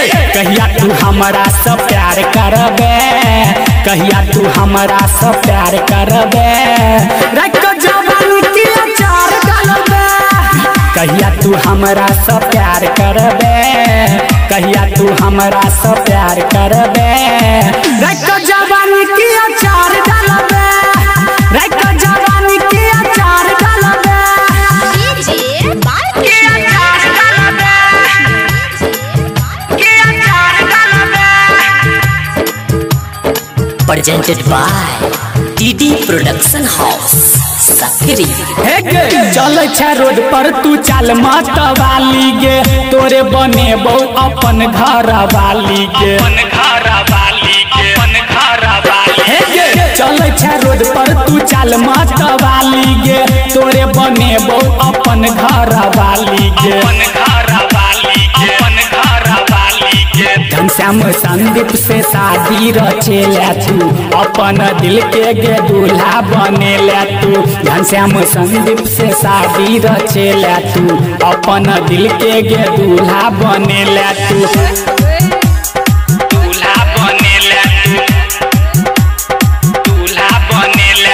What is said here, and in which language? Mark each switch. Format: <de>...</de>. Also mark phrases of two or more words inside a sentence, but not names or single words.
<anp>कहिया तू हमरा से प्यार करबे, कहिया तू हमरा से प्यार करबे,</anp> <hi>रखो जवानी</hi> <anp>की अचार डालबे। कहिया तू हमरा से प्यार करबे, कहिया तू हमरा से प्यार करबे,</anp> <hi>रखो जवानी</hi> <anp>की अचार डालबे,</anp> <hi>रखो जवानी</hi> <anp>की अचार डालबे। डीजे बाल की अचार डालबे, की अचार डालबे।</anp> <en>presented by DD production house Sakri.</en> <anp>चल छै रोड पर तू चल मत वाली गे, तोरे बनेबो अपन घर वाली गे, अपन घर वाली गे, अपन घर वाली गे। चल छै रोड पर तू चल मत वाली गे, तोरे बनेबो अपन घर वाली गे, अपन घर वाली गे, अपन घर वाली गे। घनश्याम संदीप से शादी रचेला तू, अपन दिल के गे दूल्हा बनेला तू। घनश्याम संदीप से शादी रचेला तू, अपन दिल के गे दूल्हा बनेला तू, दूल्हा बनेला तू, दूल्हा बनेला।</anp>